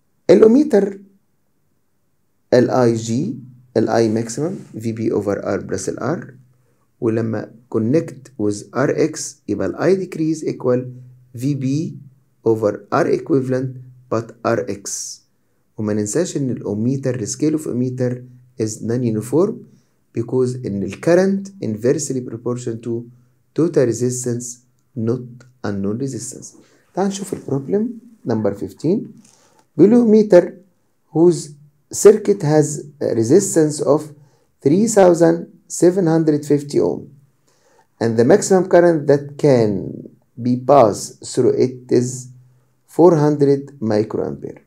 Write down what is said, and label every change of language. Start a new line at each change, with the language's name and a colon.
English: الأوميتر ال IG ال I maximum VB over R plus ال R ولما connect with RX يبقى ال I decrease equal VB over R equivalent but RX.
Arabic: وما ننساش ان الأوميتر
English: scale of ohmmeter is non-uniform because in the current inversely proportional to total resistance not unknown resistance.
Arabic: تعال نشوف البروبلم number 15.
English: below meter whose circuit has a resistance of 3750 ohm and the maximum current that can be passed through it is 400 microampere.